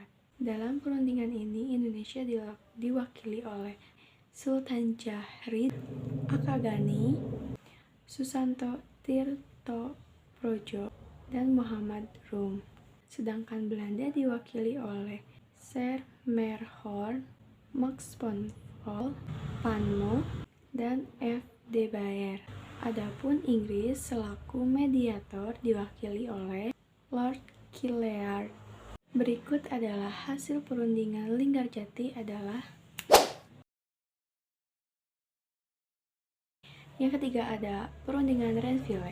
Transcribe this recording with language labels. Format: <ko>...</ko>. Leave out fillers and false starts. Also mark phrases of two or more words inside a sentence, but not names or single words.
<id>Dalam perundingan ini, Indonesia diwakili oleh Sultan Jahrid, Akagani, Susanto Tirto Projo, dan Muhammad Rum. Sedangkan Belanda diwakili oleh Sir Merhorn, Max von Vol, Van Mo, dan F. de Baer. Adapun Inggris selaku mediator diwakili oleh Lord Killard. Berikut adalah hasil perundingan Linggarjati adalah yang ketiga ada perundingan Renville.</id>